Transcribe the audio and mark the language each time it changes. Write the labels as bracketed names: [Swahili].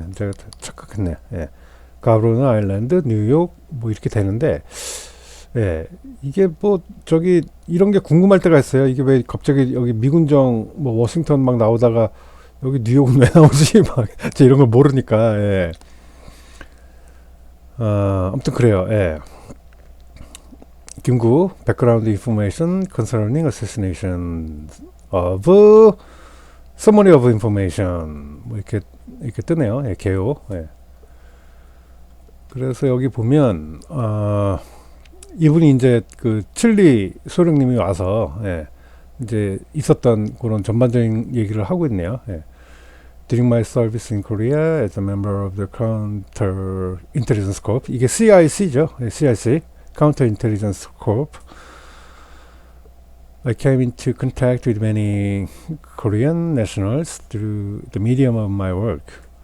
[Korean] 제가 착각했네. 가브로나 아일랜드, 뉴욕 뭐 이렇게 되는데 이게 뭐 저기 이런 게 궁금할 때가 있어요. 이게 왜 갑자기 여기 미군정 뭐 워싱턴 막 나오다가 여기 뉴욕은 왜 나오지? 막 제가 이런 걸 모르니까 아무튼 그래요. [English] 김구 background information concerning assassination of summary of information [Korean] 뭐 이렇게 뜨네요. 개요. 그래서 여기 보면 이분이 이제 칠리 소령님이 와서 이제 있었던 그런 전반적인 얘기를 하고 있네요. [English] During my service in Korea as a member of the Counter Intelligence Corps, [Korean] 이게 CIC죠. [English] CIC, Counter Intelligence Corps. I came into contact with many Korean nationals through the medium of my work.